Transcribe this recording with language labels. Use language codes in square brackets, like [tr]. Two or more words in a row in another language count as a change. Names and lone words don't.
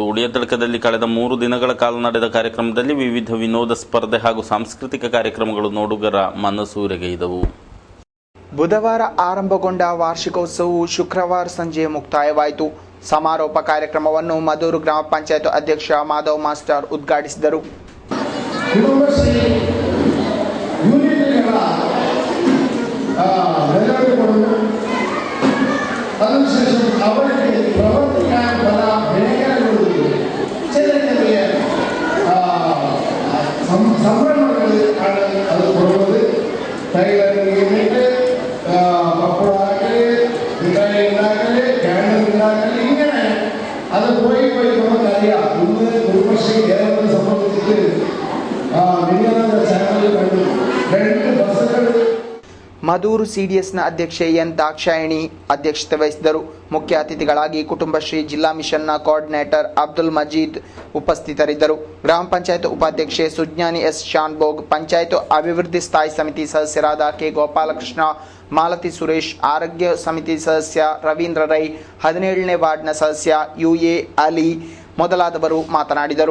[kn] ಉಡಿಯತಳಕದಲ್ಲಿ ಕಳೆದ 3 ದಿನಗಳ ಕಾಲ ನಡೆದ ಕಾರ್ಯಕ್ರಮದಲ್ಲಿ ವಿವಿಧ ವಿನೋದ ಸ್ಪರ್ಧೆ ಹಾಗೂ ಸಾಂಸ್ಕೃತಿಕ ಕಾರ್ಯಕ್ರಮಗಳು ನೋಡುಗರ ಮನಸೂರೆಗೈದವು. ಬುಧವಾರ ಆರಂಭಗೊಂಡ ವಾರ್ಷಿಕೋತ್ಸವವು ಶುಕ್ರವಾರ ಸಂಜೆ ಮುಕ್ತಾಯವಾಯಿತು. ಸಮಾರೋಪ ಕಾರ್ಯಕ್ರಮವನ್ನು ಮಧೂರು ಗ್ರಾಮ ಪಂಚಾಯತ್ ಅಧ್ಯಕ್ಷ ಮಾಧವ್ ಮಾಸ್ಟರ್ ಉದ್ಘಾಟಿಸಿದರು. [ml] അതിനുശേഷം അവർക്ക് പ്രവർത്തിക്കാൻ പല മേഖലകളിലും ചെറിയ ചെറിയ സംരംഭങ്ങൾ ആണ് അത് കൊടുക്കുന്നത്. [en] tailoring unit, [ml] പപ്പടാക്കല്, മിഠായി ഉണ്ടാക്കല്, ക്യാൻഡിൽ ഉണ്ടാക്കല്, ഇങ്ങനെ അത് പോയി നമുക്കറിയാം. ഇന്ന് കുടുംബശ്രീ കേരളത്തെ സംബന്ധിച്ചിട്ട് വിനോദ ചാനലിൽ കണ്ടു 2 ബസ്സുകൾ. [kn] ಮಧೂರು ಸಿಡಿಎಸ್ನ ಅಧ್ಯಕ್ಷೆ ಎನ್ ದಾಕ್ಷಾಯಿಣಿ ಅಧ್ಯಕ್ಷತೆ ವಹಿಸಿದರು. ಮುಖ್ಯ ಅತಿಥಿಗಳಾಗಿ ಕುಟುಂಬಶ್ರೀ ಜಿಲ್ಲಾ ಮಿಷನ್ನ ಕೋಆರ್ಡಿನೇಟರ್ ಅಬ್ದುಲ್ ಮಜೀದ್ ಉಪಸ್ಥಿತರಿದ್ದರು. ಗ್ರಾಮ ಪಂಚಾಯತ್ ಉಪಾಧ್ಯಕ್ಷೆ ಸುಜ್ಞಾನಿ ಎಸ್ ಶಾನ್ಭೋಗ್, ಪಂಚಾಯತ್ ಅಭಿವೃದ್ಧಿ ಸ್ಥಾಯಿ ಸಮಿತಿ ಸದಸ್ಯರಾದ ಕೆ ಗೋಪಾಲಕೃಷ್ಣ, ಮಾಲತಿ ಸುರೇಶ್, ಆರೋಗ್ಯ ಸಮಿತಿ ಸದಸ್ಯ ರವೀಂದ್ರ ರೈ, 17ನೇ ವಾರ್ಡ್ನ ಸದಸ್ಯ ಯುಎ ಅಲಿ ಮೊದಲಾದವರು ಮಾತನಾಡಿದರು.